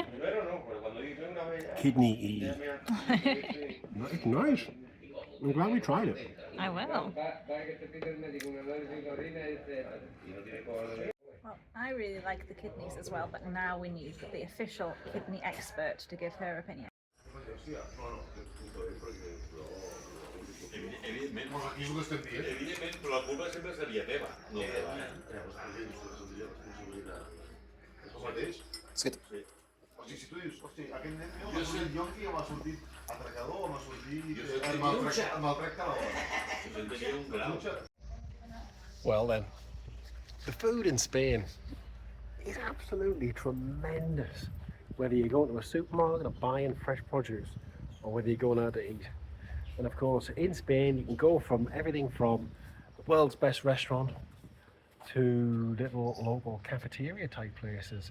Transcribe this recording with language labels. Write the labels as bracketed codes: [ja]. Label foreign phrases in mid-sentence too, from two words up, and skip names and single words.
[en] Kidney-y. It's nice. I'm glad we tried it. I will. Well, I really like the kidneys as well, but now we need the official kidney expert to give her opinion. [ca] Evidentment, però la culpa sempre seria teva, no teva. És el mateix? Sí. O sigui, si tu dius, hosti, aquest nen meu m'ha sortit yonqui o m'ha sortit atracador o m'ha sortit maltracta la dona. [en] Well then, the food in Spain is absolutely tremendous. Whether you're going to a supermarket or buying fresh produce, or whether you're going out to eat. And of course, in Spain, you can go from everything from the world's best restaurant to little local cafeteria type places.